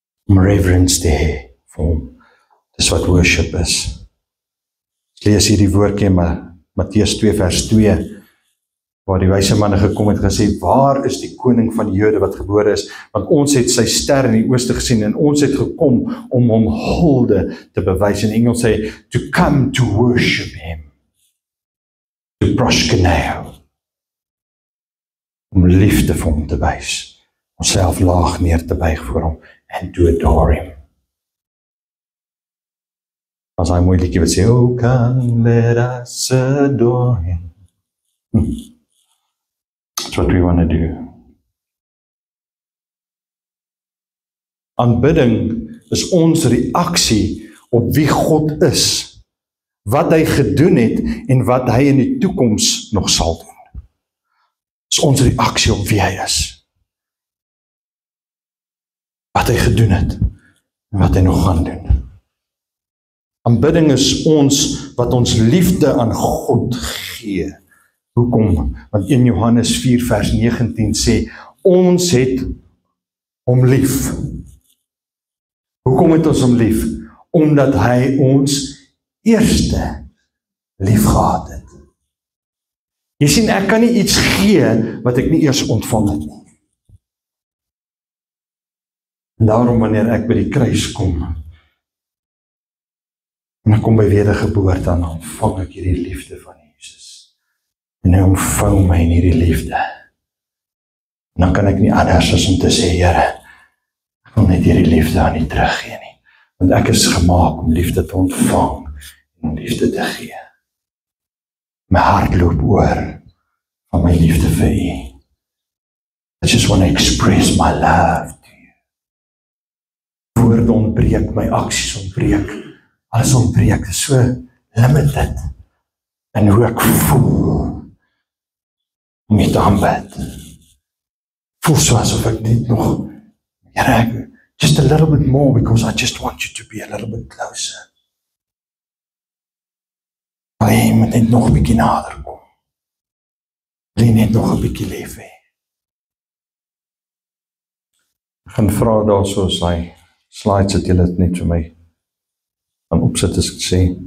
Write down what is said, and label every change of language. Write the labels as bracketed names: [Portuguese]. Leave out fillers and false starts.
[Afrikaans] Om reverence te hê vir hom. Dis wat worship is. Ek lees hier die woordjie in Matteus 2 vers 2, waar die wyse manne gekom het gesê, waar is die koning van die Jode wat gebore is? Want ons het sy ster in die ooste gesien en ons het gekom om hom hulde te bewys. In Engels sê, [English] to come to worship him. [Afrikaans] To proskuneo. Om liefde vir hom te wys. Onsself laag neer te buig voor hom. [English] And to adore him. [Afrikaans] As hy mooi liedjie wat sê, [English] oh come let us adore him. That's what we want to do. [Afrikaans] Aanbidding is ons reaksie op wie God is, wat hy gedoen het en wat hy in die toekoms nog sal doen. Is ons reaksie op wie hy is, wat hy gedoen het en wat hy nog gaan doen. Aanbidding is ons, wat ons liefde aan God gee. Hoekom? Want 1 Johannes 4 vers 19 sê, ons het hom lief. Hoekom het ons hom lief? Omdat hy ons eerste lief gehad het. Jy sien, ek kan nie iets gee wat ek nie eers ontvang het nie. En daarom wanneer ek by die kruis kom, en ek kom by wedergeboorte, dan ontvang ek hierdie liefde van Jesus. En hy omvou my in hierdie liefde. En dan kan ek nie anders as om te sê, Here, ek wil net hierdie liefde aan U teruggee nie. Want ek is gemaak om liefde te ontvang en om liefde te gee. My hart loop oor van my liefde vir U. [English] I just want to express my love to you. [Afrikaans] Woorde ontbreek, my aksies ontbreek. Alles ontbreek, dit is so limited in hoe ek voel om U te aanbid. Voel so asof ek net nog, [English] Here, just a little bit more because I just want you to be a little bit closer. [Afrikaans] Jy moet net nog 'n bietjie nader kom. Jy net nog 'n bietjie lief hê. Ek gaan vra daar soos hy slides het julle dit net vir my aan opsit as ek sê.